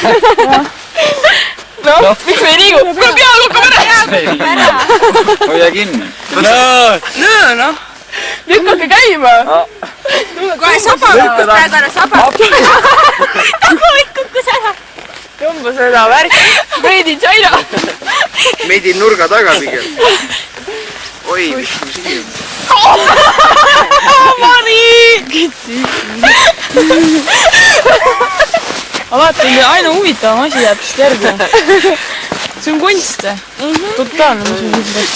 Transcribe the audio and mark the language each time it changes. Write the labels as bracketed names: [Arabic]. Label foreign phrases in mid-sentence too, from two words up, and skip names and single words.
[Estonian] Noh, miks me ei liigu? Kuule, peal hakkab ära. hoia kinni. Noh. Lükkake käima. Kohe saba kukkus praegu ära, saba. Taguid kukkus ära. Tõmba seda värki. [English] Made in China. [Estonian] Meid nurga taga pigem. Oi, mis siin. Mari! Ma vaatan, aina huvitavam asi jääb vist järgi. See on kunst. Totaalne kunst.